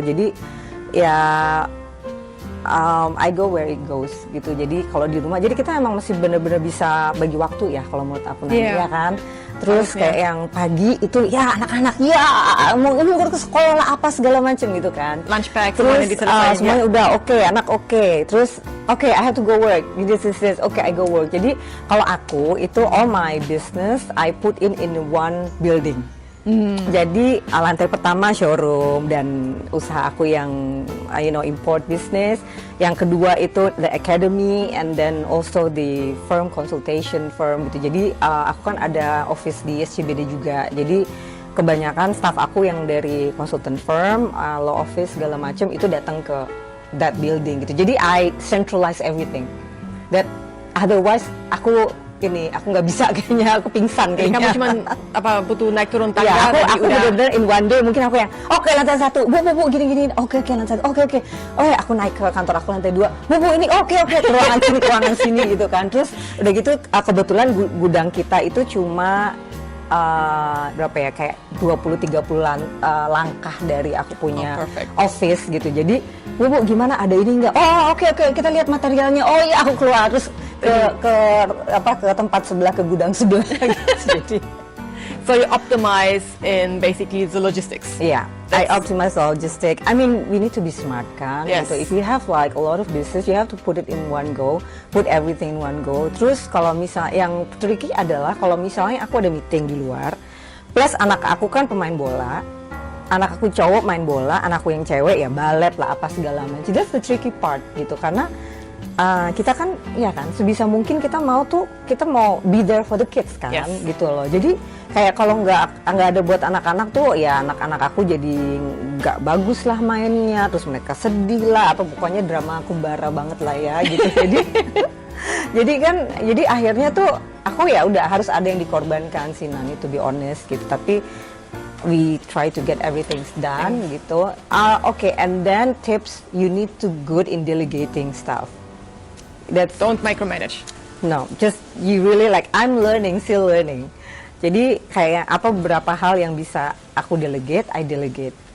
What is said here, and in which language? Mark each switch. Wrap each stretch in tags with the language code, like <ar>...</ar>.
<id>Jadi ya</id> <en>I go where it goes</en> <id>gitu. Jadi kalau di rumah, jadi kita emang masih bener-bener bisa bagi waktu ya kalau menurut aku nanti ya kan. Terus kayak yang pagi itu ya anak-anak ya mau ke sekolah lah apa segala macam gitu kan.</id> <en>Lunch pack</en> <id>Terus semuanya diselesain. semuanya udah oke, anak oke. Terus oke,</id> <en>I have to go work. This. Okay, I go work.</en> <id>Jadi kalau aku itu</id> <en>all my business I put in one building.</en> <id>Jadi lantai pertama showroom dan usaha aku yang import business. Yang kedua itu</id> <en>the academy and then also the firm consultation firm gitu.</en> <id>Jadi aku kan ada office di SCBD juga. Jadi kebanyakan staff aku yang dari consultant firm, law office segala macam itu datang ke</id> <en>that building</en> <id>gitu.</id> <en>Jadi I centralize everything. That otherwise</en> <id>aku nggak bisa kayaknya, aku pingsan kayaknya. Kamu cuma butuh naik turun tangga. Ya, aku udah bener-bener</id> <en>in one day</en> <id>mungkin aku yang oke, lantai 1, bu gini oke lantai 1, oke oh ya aku naik ke kantor aku lantai 2, bu ini oke ke ruangan sini gitu kan. Terus udah gitu kebetulan gudang kita itu cuma berapa ya, kayak 20-30 langkah dari aku punya office gitu. Jadi bu gimana, ada ini enggak? Oh oke kita lihat materialnya. Oh iya, aku keluar terus ke tempat sebelah, ke gudang sebelah gitu. Jadi</id> <en>so you optimize in basically the logistics. Yeah, I optimize the logistics. I mean, we need to be smart kan. Yes. So if you have like a lot of business, you have to put it in one go, put everything in one go.</en> <id>Terus kalau misalnya yang tricky adalah kalau misalnya aku ada meeting di luar, plus anak aku kan pemain bola, anak aku cowok main bola, anakku yang cewek ya balet lah apa segala macam.</id> <en>That's the tricky part</en> <id>gitu, karena kita kan ya kan sebisa mungkin kita mau</id> <en>be there for the kids</en> <id>kan.</id> <en>Yes.</en> <id>Gitu loh. Jadi kayak kalau nggak ada buat anak-anak tuh ya anak-anak aku jadi nggak bagus lah mainnya, terus mereka sedih lah apa pokoknya drama kumbara banget lah ya gitu. jadi akhirnya tuh aku ya udah harus ada yang dikorbankan sih Nani,</id> <en>to be honest</en> <id>gitu. Tapi</id> <en>we try to get everything done gitu. Okay, and then tips, you need to good in delegating stuff. Don't micromanage. No, just you really like, I'm still learning.</en> <id>Jadi kayak beberapa hal yang bisa aku delegate,</id> <en>I delegate.</en>